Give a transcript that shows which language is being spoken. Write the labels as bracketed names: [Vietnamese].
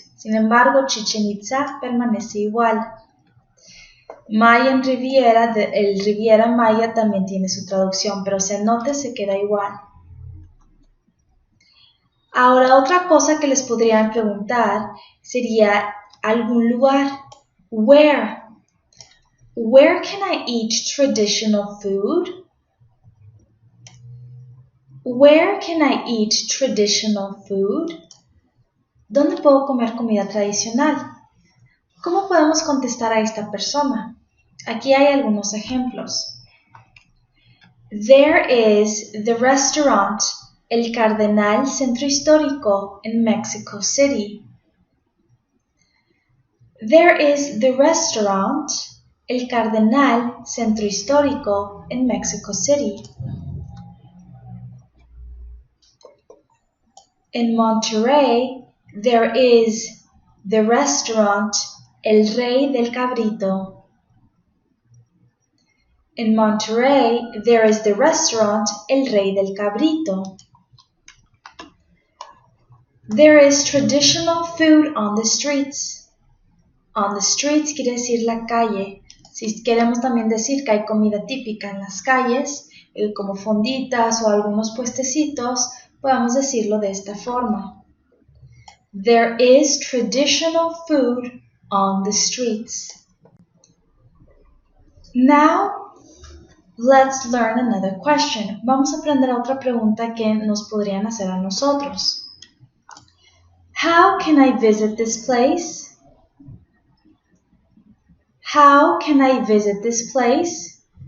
[Spanish] Sin embargo, Chichen Itza permanece igual. Mayan Riviera, el Riviera Maya también tiene su traducción, pero cenote se queda igual. Ahora, otra cosa que les podrían preguntar sería algún lugar. [English] Where? Where can I eat traditional food? Where can I eat traditional food? [Spanish] ¿Dónde puedo comer comida tradicional? ¿Cómo podemos contestar a esta persona? Aquí hay algunos ejemplos. [English] There is the restaurant El Cardenal Centro Histórico in Mexico City. There is the restaurant El Cardenal Centro Histórico in Mexico City. In Monterrey, there is the restaurant El Rey del Cabrito. In Monterrey, there is the restaurant El Rey del Cabrito. There is traditional food on the streets. On the streets [Spanish] quiere decir la calle. Si queremos también decir que hay comida típica en las calles, como fonditas o algunos puestecitos, podemos decirlo de esta forma. [English] There is traditional food on the streets. Now, let's learn another question. [Spanish] Vamos a aprender otra pregunta que nos podrían hacer a nosotros. [English] How can I visit this place? How can I visit this place?